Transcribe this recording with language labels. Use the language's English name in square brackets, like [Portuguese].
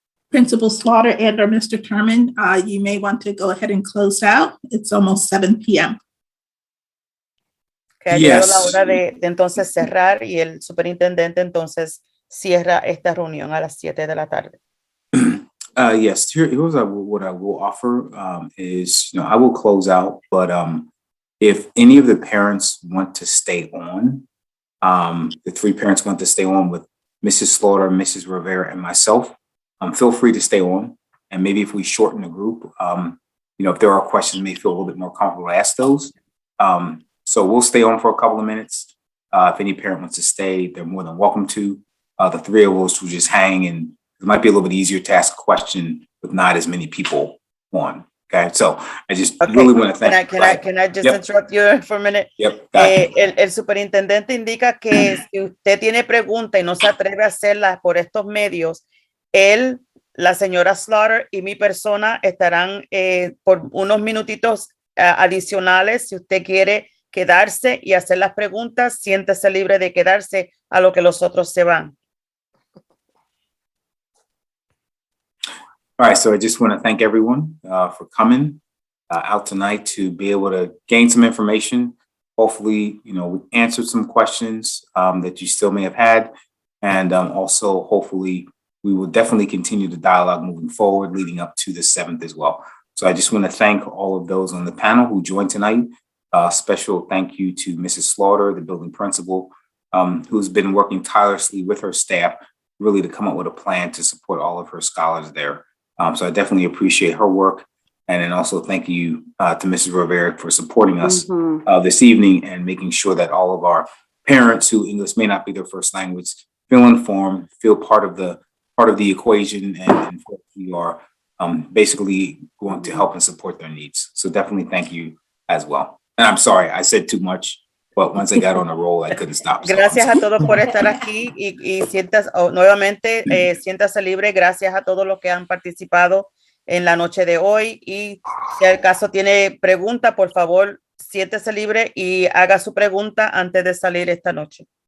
[English] Principal Slaughter and or Mr. Terman, you may want to go ahead and close out. It's almost 7 p.m. [Spanish] Que ha llegado la [English] Yes. [Spanish] hora de entonces cerrar y el superintendente entonces cierra esta reunión a las 7 de la tarde. [English] Yes, here's what I will offer is, I will close out, but if any of the parents want to stay on, the 3 parents want to stay on with Mrs. Slaughter, Mrs. Rivera, and myself, feel free to stay on. And maybe if we shorten the group, if there are questions, may feel a little bit more comfortable to ask those. So we'll stay on for a couple of minutes. If any parent wants to stay, they're more than welcome to. The 3 of us will just hang, and it might be a little bit easier to ask a question with not as many people on. Okay, so I just really want to thank. Can I just interrupt you for a minute? Yep. [Spanish] El superintendente indica que si usted tiene pregunta y no se atreve a hacerlas por estos medios, él, la señora Slaughter y mi persona estarán por unos minutitos adicionales. Si usted quiere quedarse y hacer las preguntas, siéntese libre de quedarse a lo que los otros se van. [English] All right, so I just want to thank everyone for coming out tonight to be able to gain some information. Hopefully, we answered some questions that you still may have had. And also, hopefully, we will definitely continue the dialogue moving forward, leading up to the 7th as well. So I just want to thank all of those on the panel who joined tonight. Special thank you to Mrs. Slaughter, the building principal, who's been working tirelessly with her staff, really to come up with a plan to support all of her scholars there. So I definitely appreciate her work. And then also thank you to Mrs. Rivera for supporting us this evening and making sure that all of our parents who English may not be their first language feel informed, feel part of the equation, and we are basically going to help and support their needs. So definitely thank you as well. And I'm sorry, I said too much, but once I got on a roll, I couldn't stop. [Spanish] Gracias a todos por estar aquí y nuevamente siéntase libre. Gracias a todos los que han participado en la noche de hoy. Y si al caso tiene pregunta, por favor, siéntese libre y haga su pregunta antes de salir esta noche.